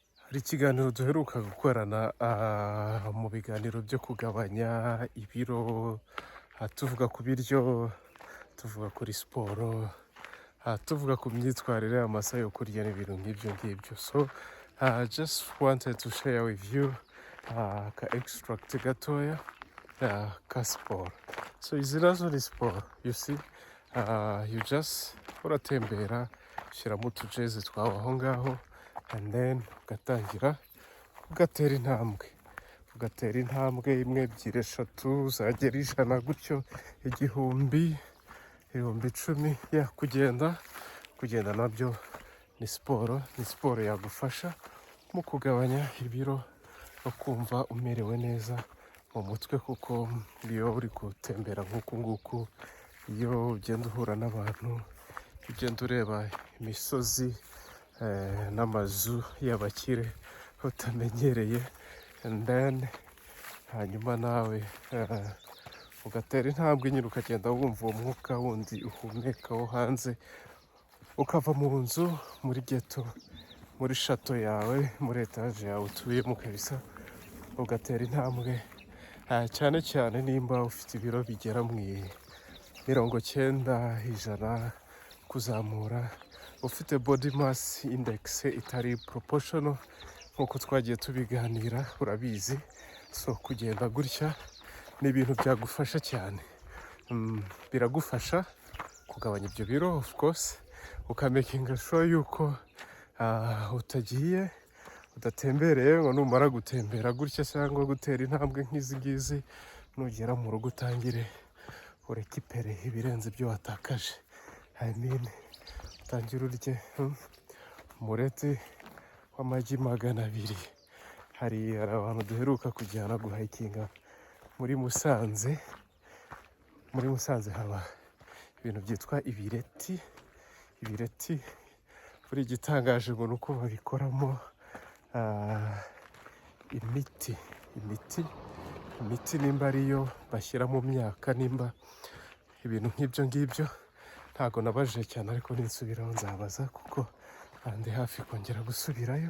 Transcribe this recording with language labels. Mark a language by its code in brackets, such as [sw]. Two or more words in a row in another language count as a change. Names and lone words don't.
[rw] Hari ikiganiro duheruka gukorana mu biganiro byo kugabanya ibiro, tuvuga ku biryo, tuvuga kuri siporo, tuvuga ku myitwarire, amasaha yo kurya n'ibintu nk'ibyo ngibyo. [en] So just wanted to share with you [rw] ka extract gatoya ka siporo. So izi nazo ni siporo, [en] you see, you just [rw] uratembera ushyiramo utujezi twawe aho ngaho, [en] and then [rw] ugatangira ugatera intambwe imwe, ebyiri, eshatu, zagera ijana, gutyo igihumbi, ibihumbi icumi. Kugenda nabyo ni siporo yagufasha mu kugabanya ibiro no kumva umerewe neza mu mutwe, kuko iyo uri gutembera nk'uku nguku, iyo ugenda uhura n'abantu, ugenda ureba imisozi n'amazu y'abakire utamenyereye, [en] and then [rw] hanyuma nawe ugatera intambwe nyine, ukagenda wumva uwo mwuka wundi uhumeka wo hanze, ukava mu nzu, muri geto, muri shato yawe, muri etaje yawe utuyemo kabisa, ugatera intambwe, cyane cyane nimba ufite ibiro bigera mu 90, 100 kuzamura, ufite [en] body mass index [rw] itari proportional nk'uko twagiye tubiganira, urabizi. So kugenda gutya ni ibintu byagufasha cyane, biragufasha kugabanya ibyo biro, [en] of course, [rw] ukamakinga sure yuko udatembereye ngo numara gutembera gutya cyangwa gutera intambwe nk'izi ngizi, nugera mu rugo utangire urekipere ibirenze ibyo watakaje. [en] I mean, [rw] utangire urye umureti w'amagi 200. Hari abantu duheruka kujyana guhayikinga muri Musanze. Muri Musanze haba ibintu byitwa ibireti. Buri gitangaje ngo nuko babikoramo imiti nimba ariyo bashyira mu myaka, nimba ibintu nk'ibyo ngibyo ntago nabajije cyane, ariko ninsubiraho nzabaza kuko ndi hafi kongera gusubirayo.